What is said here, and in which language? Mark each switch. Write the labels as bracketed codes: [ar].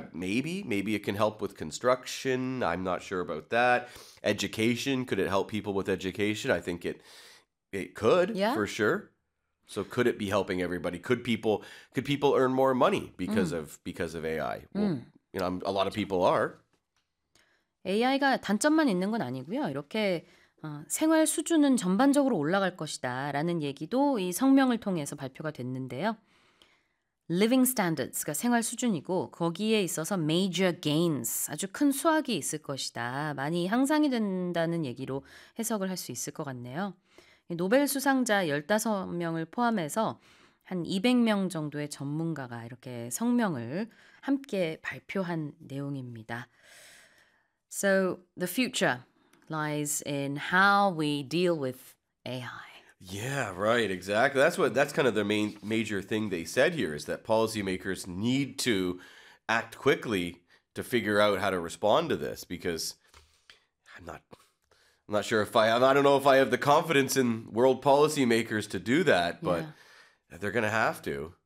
[en] Maybe it can help with construction. I'm not sure about that. Education, could it help people with education? I think it could for sure. So could it be helping everybody? Could people earn more money because of AI? Well, a lot of people are. [ko] AI가 단점만 있는 건 아니고요. 이렇게 생활 수준은 전반적으로 올라갈 것이다라는 얘기도 이 성명을 통해서 발표가 됐는데요. Living standards가 생활 수준이고 거기에 있어서 major gains, 아주 큰 수확이 있을 것이다. 많이 향상이 된다는 얘기로 해석을 할 수 있을 것 같네요. 노벨 수상자 15명을 포함해서 한 200명 정도의 전문가가 이렇게 성명을 함께 발표한 내용입니다. [en] So the future lies in how we deal with AI. Yeah, right, exactly. That's kind of the main major thing they said here is that policymakers need to act quickly to figure out how to respond to this because I don't know if I have the confidence in world policymakers to do that, but they're going to have to.